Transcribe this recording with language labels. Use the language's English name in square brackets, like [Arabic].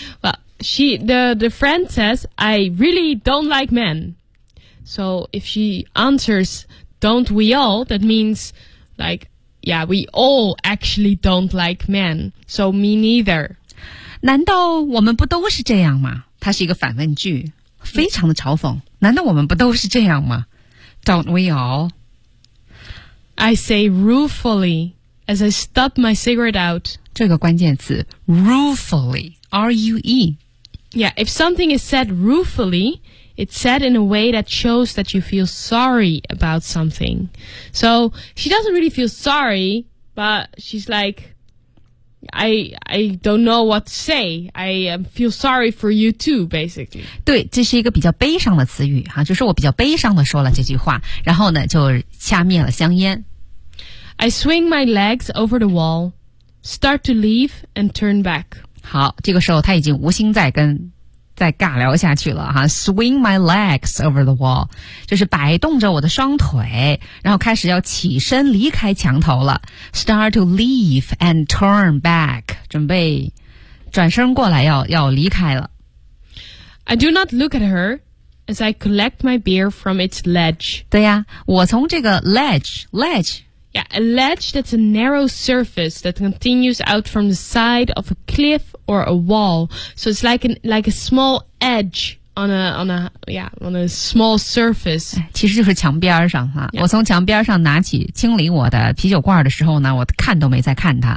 [English] Well, the friend says, I really don't like men. So if she answers, don't we all, that means, like, yeah, we all actually don't like men. So me neither. [Chinese] 难道我们不都是这样吗？它是一个反问句，非常的嘲讽。难道我们不都是这样吗？ [English] Don't we all? I say ruefully as I stub my cigarette out. [Chinese] 这个关键词 ruefully, R-U-E. [English] Yeah, if something is said ruefully, it's said in a way that shows that you feel sorry about something. So she doesn't really feel sorry, but she's like, I don't know what to say. I feel sorry for you too, basically. [Chinese] 对，这是一个比较悲伤的词语哈，就是我比较悲伤的说了这句话，然后呢就掐灭了香烟。 [English] I swing my legs over the wall. Start to leave and turn back. [Chinese] 好，这个时候他已经无心再跟再尬聊下去了哈。 [English] Swing my legs over the wall， [Chinese] 就是摆动着我的双腿，然后开始要起身离开墙头了。 [English] Start to leave and turn back， [Chinese] 准备转身过来要离开了。 [English] I do not look at her as I collect my beer from its ledge。 [Chinese] 对呀，我从这个 ledge。 [English] Yeah, a ledge that's a narrow surface that continues out from the side of a cliff or a wall. So it's like a small edge on a small surface. [Chinese] 其实就是墙边上哈。 Yeah. 我从墙边上拿起清理我的啤酒罐的时候呢，我看都没再看它。